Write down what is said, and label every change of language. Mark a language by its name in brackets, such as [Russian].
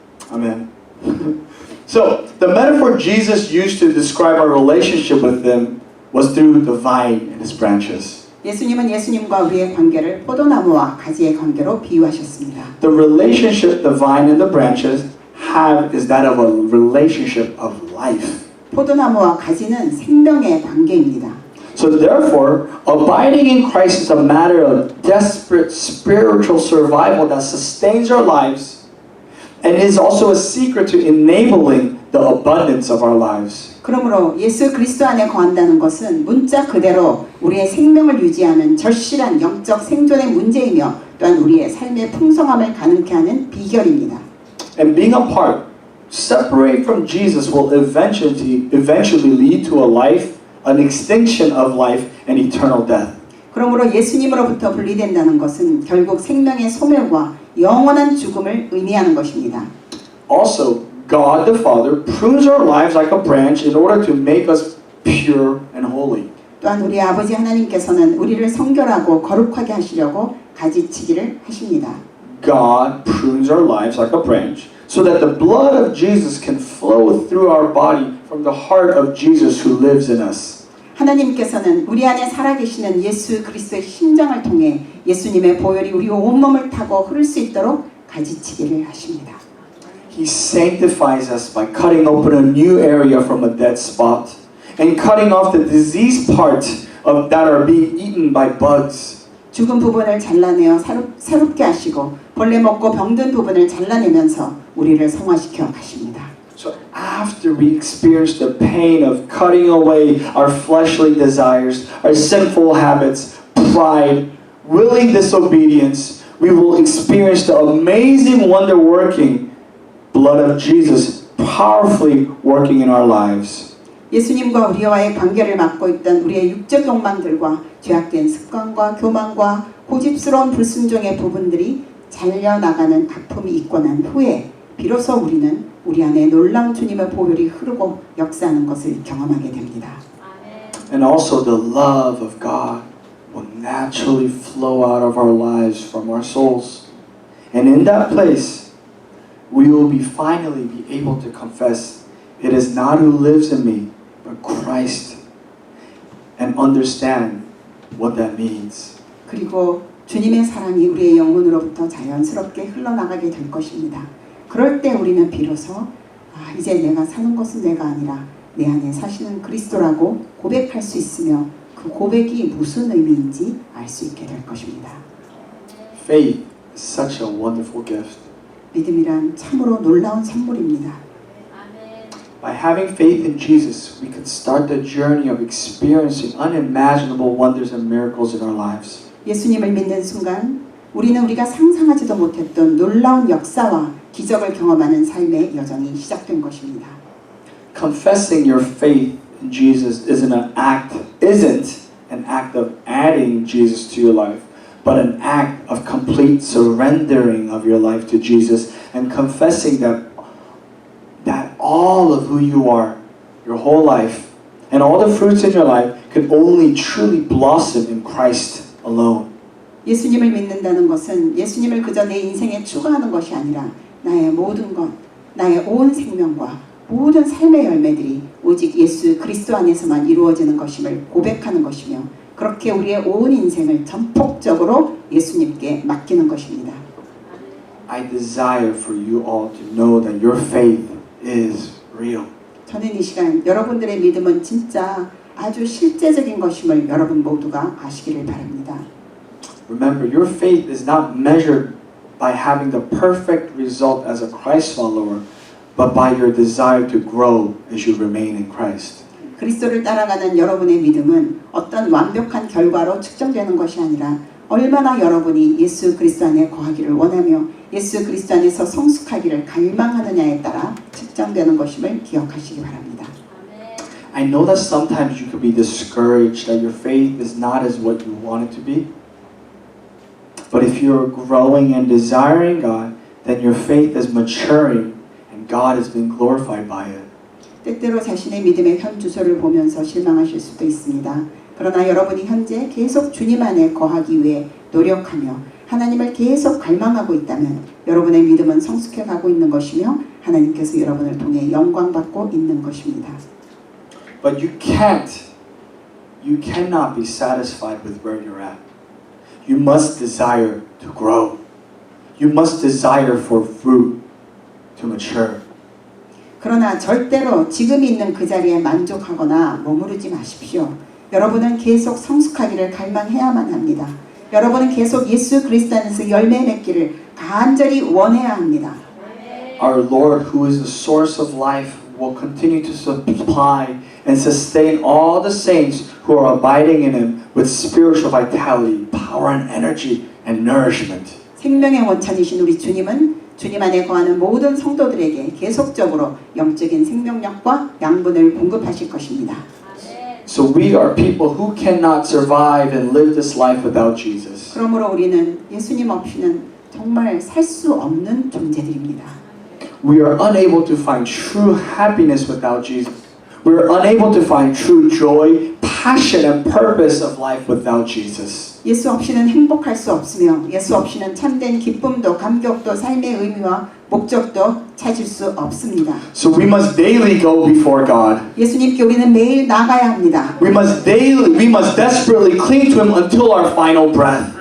[Korean] 아멘. [English] So, the metaphor Jesus used to describe our relationship with them was through the vine and its branches. [Korean] 예수님은 예수님과 우리의 관계를 포도나무와 가지의 관계로 비유하셨습니다. [English] The relationship the vine and the branches have is that of a relationship of life. [Korean] 포도나무와 가지는 생명의 관계입니다. [English] So therefore, abiding in Christ is a matter of desperate spiritual survival that sustains our lives and is also a secret to enabling the abundance of our lives. [Korean] 그러므로 예수 그리스도 안에 거한다는 것은 문자 그대로 우리의 생명을 유지하는 절실한 영적 생존의 문제이며 또한 우리의 삶의 풍성함을 가능케 하는 비결입니다. [English] And being apart, separate from Jesus will eventually lead to a life, an extinction of life, and eternal death. [Korean] 그러므로 예수님으로부터 분리된다는 것은 결국 생명의 소멸과 영원한 죽음을 의미하는 것입니다. [English] Also, God the Father prunes our lives like a branch in order to make us pure and holy. [Korean] 또한 우리 아버지 하나님께서는 우리를 성결하고 거룩하게 하시려고 가지치기를 하십니다. [English] God prunes our lives like a branch so that the blood of Jesus can flow through our body from the heart of Jesus who lives in us. [Korean] 하나님께서는 우리 안에 살아계시는 예수 그리스도의 심장을 통해 예수님의 보혈이 우리 온몸을 타고 흐를 수 있도록 가지치기를 하십니다. [English] He sanctifies us by cutting open a new area from a dead spot and cutting off the diseased part that are being eaten by bugs. [Korean] 죽은 부분을 잘라내어 새롭게 하시고 벌레 먹고 병든 부분을 잘라내면서 우리를 성화시켜 가십니다. [English] So after we experience the pain of cutting away our fleshly desires, our sinful habits, pride, willing disobedience, we will experience the amazing wonder-working blood of Jesus powerfully working in our lives. [Korean] 예수님과 우리와의 관계를 맡고 있던 우리의 육적 욕망들과 죄악된 습관과 교만과 고집스러운 불순종의 부분들이 잘려나가는 아픔이 있고 난 후에 비로소 우리는 우리 안에 놀라운 주님의 보혈이 흐르고 역사하는 것을 경험하게 됩니다. [English] And also the love of God will naturally flow out of our lives from our souls. And in that place, we will finally be able to confess, it is not who lives in me, but Christ, and understand what that means. [Korean] 그리고 주님의 사랑이 우리의 영혼으로부터 자연스럽게 흘러나가게 될 것입니다. 그럴 때 우리는 비로소 이제 내가 사는 것은 내가 아니라 내 안에 사시는 그리스도라고 고백할 수 있으며 그 고백이 무슨 의미인지 알 수 있게 될 것입니다. [English] Faith is such a wonderful gift. [Korean] 믿음이란 참으로 놀라운 선물입니다. [English] By having faith in Jesus, we can start the journey of experiencing unimaginable wonders and miracles in our lives. [Korean] 예수님을 믿는 순간 우리는 우리가 상상하지도 못했던 놀라운 역사와 기적을 경험하는 삶의 여정이 시작된 것입니다. [English] Confessing your faith in Jesus isn't an act of adding Jesus to your life, but an act of complete surrendering of your life to Jesus and confessing that all of who you are, your whole life, and all the fruits in your life can only truly blossom in Christ alone. [Korean] 예수님을 믿는다는 것은 예수님을 그저 내 인생에 추가하는 것이 아니라 나의 모든 것, 나의 온 생명과 모든 삶의 열매들이 오직 예수 그리스도 안에서만 이루어지는 것임을 고백하는 것이며 그렇게 우리의 온 인생을 전폭적으로 예수님께 맡기는 것입니다. [English] I desire for you all to know that your faith is real. [Korean] 저는 이 시간 여러분들의 믿음은 진짜 아주 실제적인 것임을 여러분 모두가 아시기를 바랍니다. [English] Remember, your faith is not measured by having the perfect result as a Christ follower, but by your desire to grow as you remain in Christ. [Korean] 그리스도를 따라가는 여러분의 믿음은 어떤 완벽한 결과로 측정되는 것이 아니라 얼마나 여러분이 예수 그리스도 안에 거하기를 원하며 예수 그리스도 안에서 성숙하기를 갈망하느냐에 따라 측정되는 것임을 기억하시기 바랍니다. [English] I know that sometimes you could be discouraged that your faith is not as what you want it to be. But if you're growing and desiring God, then your faith is maturing and God is being glorified by it. [Korean] 때때로 자신의 믿음의 현 주소를 보면서 실망하실 수도 있습니다. 그러나 여러분이 현재 계속 주님 안에 거하기 위해 노력하며 하나님을 계속 갈망하고 있다면 여러분의 믿음은 성숙해 가고 있는 것이며 하나님께서 여러분을 통해 영광받고 있는 것입니다. [English] But you cannot be satisfied with where you're at. You must desire to grow. You must desire for fruit to mature. [Korean] 그러나 절대로 지금 있는 그 자리에 만족하거나 머무르지 마십시오. 여러분은 계속 성숙하기를 갈망해야만 합니다. 여러분은 계속 예수 그리스도 안에서 열매 맺기를 간절히 원해야 합니다. [English] Our Lord, who is the source of life, will continue to supply and sustain all the saints who are abiding in Him with spiritual vitality, power and energy and nourishment. [Korean] 생명의 원천이신 우리 주님은 주님 안에 거하는 모든 성도들에게 계속적으로 영적인 생명력과 양분을 공급하실 것입니다. [English] So we are people who cannot survive and live this life without Jesus. [Korean] 그러므로 우리는 예수님 없이는 정말 살 수 없는 존재들입니다. [English] We are unable to find true happiness without Jesus. We are unable to find true joy, passion, and purpose of life without Jesus. [Korean] 예수 없이는 행복할 수 없으며 예수 없이는 참된 기쁨도 감격도 삶의 의미와 목적도 찾을 수 없습니다. [English] So we must daily go before God. [Korean] 예수님께 우리는 매일 나가야 합니다. [English] We must desperately cling to Him until our final breath.